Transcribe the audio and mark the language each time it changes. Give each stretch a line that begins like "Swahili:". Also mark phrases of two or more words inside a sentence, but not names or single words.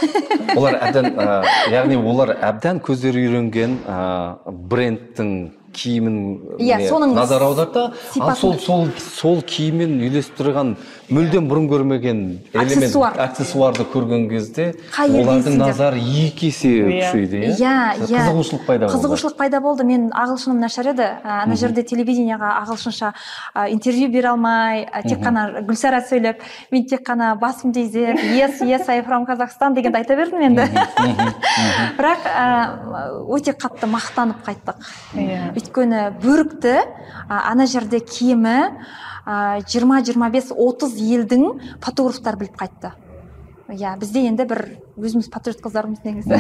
Kazakh: Яғни олар әбден көздері үйренген брендтің киімін назар аударды, ал сол киіммен үйлесіп тұрған мүлдем бұрын көрмеген элемент, аксессуарды көрген кезде олардың назары екі есе күшейді. Қызығушылық пайда болды. Қызығушылық пайда болды. Мен ағылшыным нашар еді. Ана жерде телевидениеға ағылшынша интервью бере алмай, тек қана Гүлсара сөйлеп, мен тек қана басымды изеп,
English: yes, I from Kazakhstan
Kazakh: дегенді айта бердім енді. Бірақ өте қатты мақтанып қайттық. Өйткені бөрікті ана жерде киімі 20-25-30 елдің фотографтар біліп қайтты. Бізде енді бір өзіміз патриот қыздарымыз негізі.